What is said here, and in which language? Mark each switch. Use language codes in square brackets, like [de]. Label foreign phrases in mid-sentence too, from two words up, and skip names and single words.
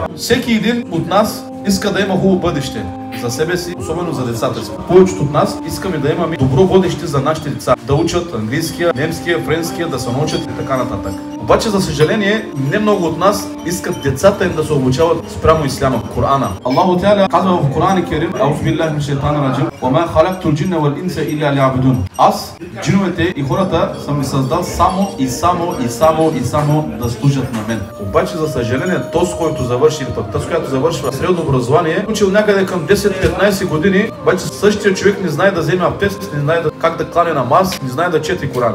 [bg] Всеки един от нас иска да има хубаво бъдеще за себе си, особено за децата си. Повечето от нас искаме да имаме добро бъдеще за нашите деца. Да учат английския, немския, френския, да се научат и така нататък. Обаче, за съжаление, не много от нас искат децата им да се обучават спрямо исляма, Корана. [ar] الله تعالى [bg] казва в Корана Керим: [ar] "أعوذ بالله من الشيطان الرجيم، وما خلقت الجن والإنس إلا ليعبدون." [bg] Аз, джиновете и хората съм ги създал само да служат на мен. Обаче, за съжаление, този, който завърши, тази, която завършва средно образование, учил някъде към 10-15 години, обаче същия човек не знае да вземе абдест, не знае как да клане намаз, не знае да чете Коран.